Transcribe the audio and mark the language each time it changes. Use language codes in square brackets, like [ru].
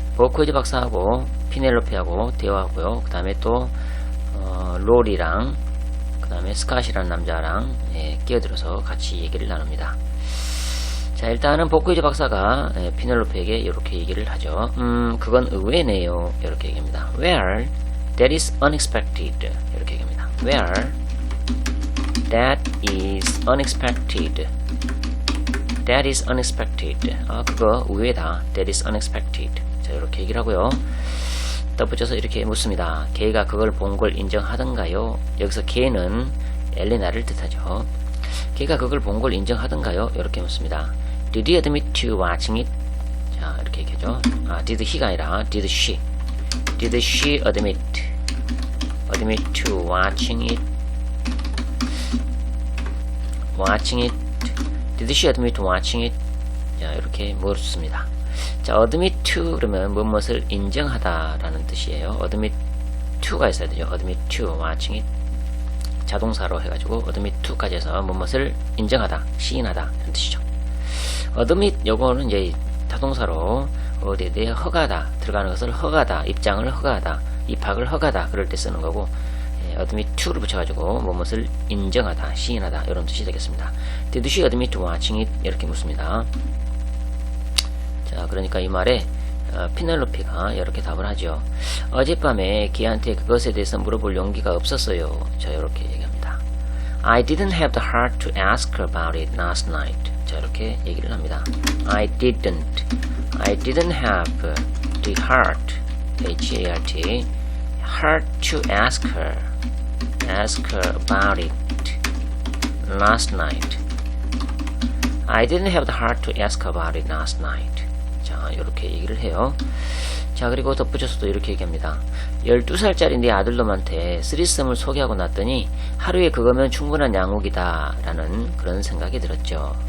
[ko] 버코이즈 박사하고 피넬로페하고 대화하고요. 그 다음에 또 롤이랑 그 다음에 스캇이라는 남자랑 끼어들어서 같이 얘기를 나눕니다. 자, 일단은 버코이즈 박사가 피넬로페에게 이렇게 얘기를 하죠. 그건 의외네요. 이렇게 얘기합니다. [en] Where that is unexpected. [ko] 이렇게 얘기합니다. [en] Where that is unexpected. That is unexpected. [ko] 그거 의외다. [en] That is unexpected. [ko] 자, 이렇게 얘기를 하고요. 덧붙여서 이렇게 묻습니다. 걔가 그걸 본 걸 인정하던가요? 여기서 걔는 엘레나를 뜻하죠. 걔가 그걸 본 걸 인정하던가요? 이렇게 묻습니다. [en] Did he admit to watching it? [ko] 자, 이렇게 얘기하죠. [en] did he [ko] 가 아니라 [en] did she. Did she admit to watching it? Watching it. Did she admit to watching it? [ko] 자, 이렇게 묻습니다. 자, admit to 그러면 무엇을 인정하다라는 뜻이에요. admit to가 있어야 되죠. [en] admit to watching it. [ko] 자동사로 해가지고 admit to까지 해서 무엇을 인정하다, 시인하다 이런 뜻이죠. admit 요거는 이제 자동사로 어디에 대해 허가다, 들어가는 것을 허가다, 입장을 허가하다, 입학을 허가다 그럴 때 쓰는 거고, admit to를 붙여가지고 무엇을 인정하다, 시인하다 이런 뜻이 되겠습니다. [en] Did she admit to watching it? [ko] 이렇게 묻습니다. 자, 그러니까 이 말에 피넬로피가 이렇게 답을 하죠. 어젯밤에 걔한테 그것에 대해서 물어볼 용기가 없었어요. 자, 이렇게 얘기합니다. [en] I didn't have the heart to ask her about it last night. [ko] 자, 이렇게 얘기를 합니다. [en] I didn't have the heart, H-A-R-T, heart to ask her about it last night. I didn't have the heart to ask her about it last night. [ko] 자, 이렇게 얘기를 해요. 자, 그리고 덧붙여서도 이렇게 얘기합니다. 12살짜리 내 아들놈한테 쓰리썸을 소개하고 났더니 하루에 그거면 충분한 양육이다 라는 그런 생각이 들었죠.